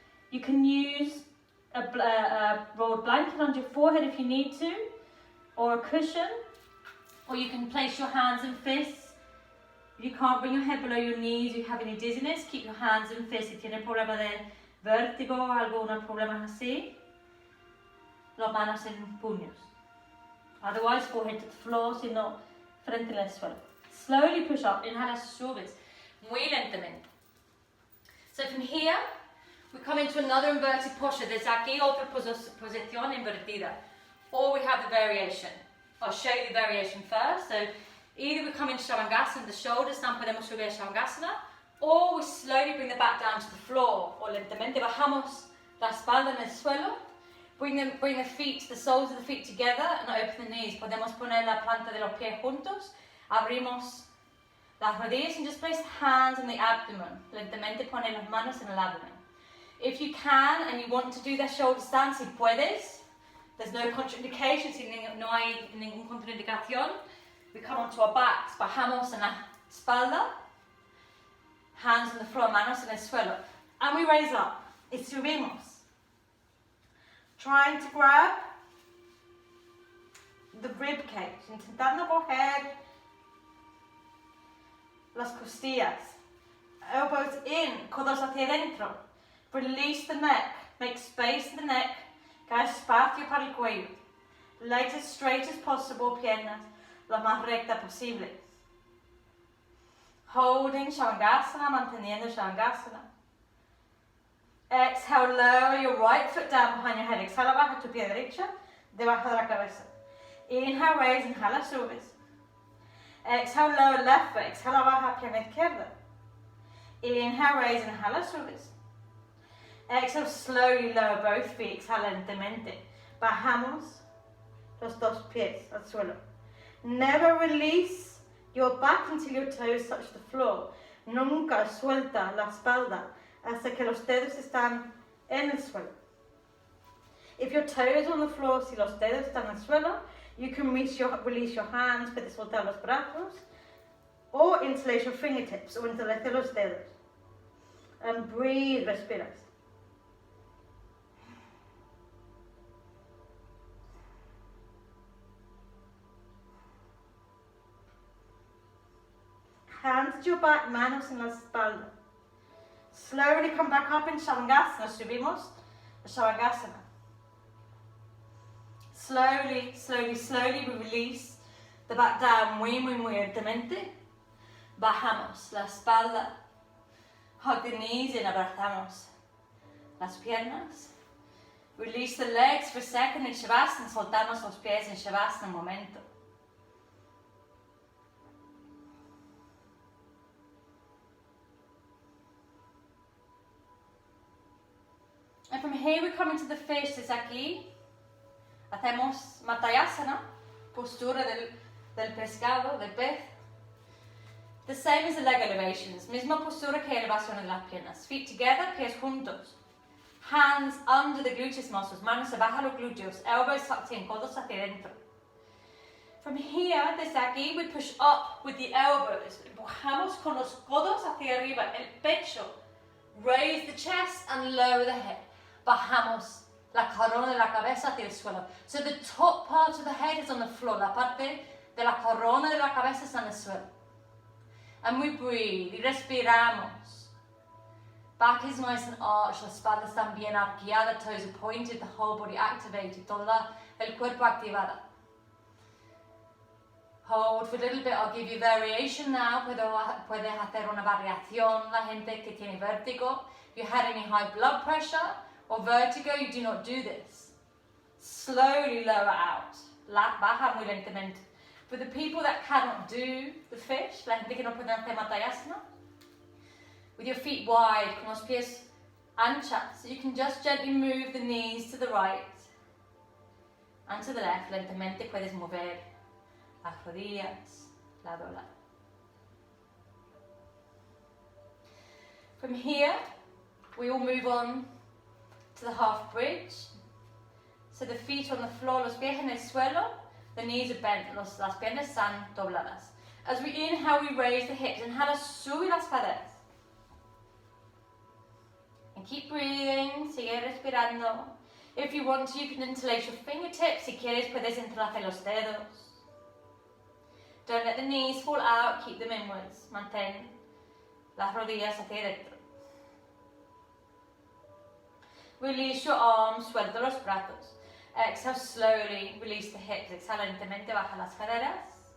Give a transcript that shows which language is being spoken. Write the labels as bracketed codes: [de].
[en] You can use a rolled blanket on your forehead if you need to, or a cushion, or you can place your hands and fists. If you can't bring your head below your knees, you have any dizziness, keep your hands and fists. [es] Si tiene problema de vértigo o algunos problemas así, las manos en puños. [en] Otherwise, forehead to the floor, [es] si no, frente en el suelo. [en] Slowly push up, [es] inhala, subes, muy lentamente. [en] So from here, we come into another inverted posture. [es] Desde aquí otra posición invertida. [en] Or we have the variation. I'll show you the variation first. So either we come into Shavasana, the shoulders down, [es] podemos subir a Shavasana, [en] or we slowly bring the back down to the floor. [es] O lentamente bajamos la espalda en el suelo. [en] Bring the feet, the soles of the feet together and open the knees. [es] Podemos poner la planta de los pies juntos. Abrimos las rodillas [en] and just place the hands on the abdomen. [es] Lentamente pone las manos en el abdomen. [en] If you can and you want to do the shoulder stand, [es] si puedes, [en] there's no contraindication, [es] si no hay ninguna contraindicación. [en] We come onto our backs, [es] bajamos en la espalda, [en] hands on the floor, [es] manos en el suelo. [en] And we raise up. [es] Y subimos. [en] Trying to grab the rib cage, [es] intentando coger las costillas. [en] Elbows in, [es] codos hacia adentro. [en] Release the neck, make space in the neck, [es] cae espacio para el cuello. [en] Legs as straight as possible, [es] piernas lo más recta posible. [en] Holding Shavasana, [es] manteniendo Shavasana. [en] Exhale, lower your right foot down behind your head. [es] Exhala, baja tu pie derecha, debajo de la cabeza. [en] Inhale, raise, [es] inhala, subes. [en] Exhale, lower left foot. [es] Exhala, baja pierna izquierda. [en] Inhale, raise, [es] inhala, subes. [en] Exhale, slowly lower both feet. [es] Exhala lentamente. Bajamos los dos pies al suelo. [en] Never release your back until your toes touch the floor. [es] Nunca suelta la espalda hasta que los dedos están en el suelo. [en] If your toes are on the floor, [es] si los dedos están en el suelo, [en] you can release your hands, [es] puedes soltar los brazos, [en] or interlace your fingertips, [es] o interlace los dedos. [en] And breathe, [es] respiras. [en] Hands to your back, [es] manos en la espalda. [en] Slowly come back up in Shavasana. [es] Subimos a Shavasana. [en] Slowly, slowly, slowly we release the back down [es] muy, muy, muy lentamente. Bajamos la espalda. [en] Hug the knees and [es] abrazamos las piernas. [en] Release the legs for a second in Shavasana. [es] Soltamos los pies en Shavasana un momento. [en] And from here we come into the fish. [es] Desde aquí hacemos Matayasana, postura del pescado, del pez. [en] The same as the leg elevations, [es] misma postura que elevación de las piernas. [en] Feet together, [es] pies juntos. [en] Hands under the gluteus muscles, [es] manos abajo los glúteos, [en] elbows tucked in, [es] codos hacia adentro. [en] From here, [es] desde aquí, [en] we push up with the elbows. [es] Empujamos con los codos hacia arriba, el pecho. [en] Raise the chest and lower the head. [es] Bajamos la corona de la cabeza hacia el suelo. [en] So the top part of the head is on the floor. [es] La parte de la corona de la cabeza está en el suelo. [en] And we breathe [es] y respiramos. [en] Back is nice and arched, [es] la espalda está bien arqueada, [en] toes are pointed, the whole body activated, [es] todo el cuerpo activado. [en] Hold for a little bit, I'll give you variation now. [es] Puedes hacer una variación, la gente que tiene vértigo. [en] If you had any high blood pressure or vertigo, you do not do this. Slowly lower out. [es] Baja muy lentamente. [en] For the people that cannot do the fish, [es] la gente que no puede hacer Matayasana, [en] with your feet wide, [es] con los pies anchas, [en] so you can just gently move the knees to the right and to the left. [es] Lentamente puedes mover las rodillas, lado a lado. [en] From here, we will move on to the half bridge. So the feet on the floor, [es] los pies en el suelo, [en] the knees are bent, [es] las piernas están dobladas. [en] As we inhale, we raise the hips. [es] Inhala, sube las caderas. [en] And keep breathing, [es] sigue respirando. [en] If you want to, you can interlace your fingertips. [es] Si quieres, puedes entrelazar los dedos. [en] Don't let the knees fall out, keep them inwards. [es] Mantén las rodillas hacia adentro. [en] Release your arms, [es] suelta los brazos. [en] Exhale slowly, release the hips. [es] Exhala lentamente, baja las caderas.